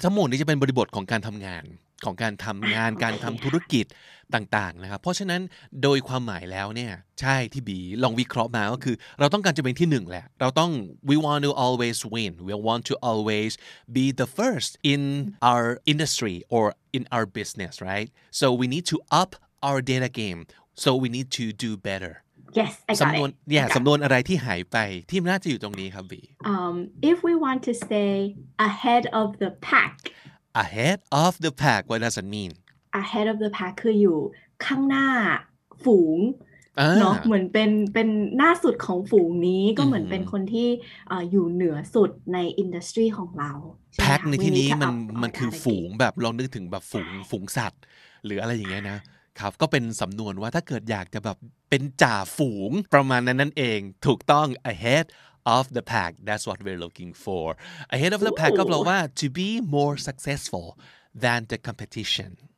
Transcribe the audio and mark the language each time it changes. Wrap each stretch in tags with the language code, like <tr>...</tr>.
<th>ทั้งหมดนี้จะเป็นบริบทของการทำงานการทำธุรกิจต่างๆนะครับเพราะฉะนั้นโดยความหมายแล้วเนี่ยใช่ที่บีลองวิเคราะห์มาก็คือเราต้องการจะเป็นที่หนึ่งแหละเราต้อง</th> <en>we want to always win we want to always be the first in our industry or in our business right so we need to up our data game so we need to do better Yes, I got</en> <th>สำนวน</th> <en>it.</en> <th>สำนวนอะไรที่หายไปที่น่าจะอยู่ตรงนี้ครับบี</th> <en>If we want to stay ahead of the pack ahead of the pack what does it mean ahead of the pack</en> <th>คืออยู่ข้างหน้าฝูงเนาะเหมือนเป็นหน้าสุดของฝูงนี้ก็เหมือนเป็นคนที่อยู่เหนือสุดในอินดัสทรีของเรา pack ในที่นี้มันคือฝูงแบบลองนึกถึงแบบฝูงสัตว์หรืออะไรอย่างเงี้ยนะครับก็เป็นสำนวนว่าถ้าเกิดอยากจะแบบเป็นจ่าฝูงประมาณนั้นนั่นเองถูกต้อง</th> <en>ahead of the pack</en> <th>that's what we're looking for ahead of the pack ก็แปลว่า</th> <en>to be more successful than the competition</en>